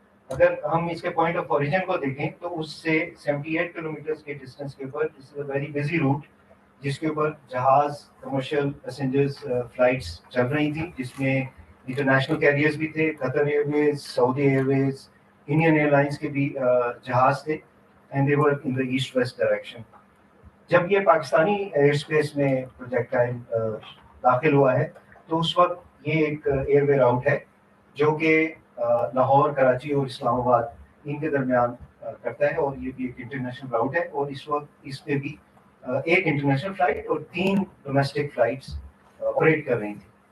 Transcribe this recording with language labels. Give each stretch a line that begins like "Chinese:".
Urdu: اگر ہم اس کے پوائنٹ آف اوریجن کو دیکھیں تو اس سے 78 کلومیٹرز کے ڈسٹینس کے اوپر
English: this is a very busy route,
Urdu: جس کے اوپر جہاز، کمرشل پیسنجرز فلائٹس چل رہی تھیں، جس میں انٹرنیشنل کیریئرز بھی تھے، قطر ایئر ویز، سعودی ایئر ویز، انڈین ایئر لائنس کے بھی جہاز تھے.
English: And they were in the east-west direction.
Urdu: جب یہ پاکستانی ایئر اسپیس میں پروجیکٹائل داخل ہوا ہے تو اس وقت یہ ایک ایئر وے راؤٹ ہے جو کہ لاہور، کراچی اور اسلام آباد ان کے درمیان کرتا ہے، اور یہ بھی ایک انٹرنیشنل راؤٹ ہے. اور اس وقت اس پہ بھی 1 انٹرنیشنل فلائٹ اور 3 ڈومیسٹک فلائٹس آپریٹ کر رہی تھیں.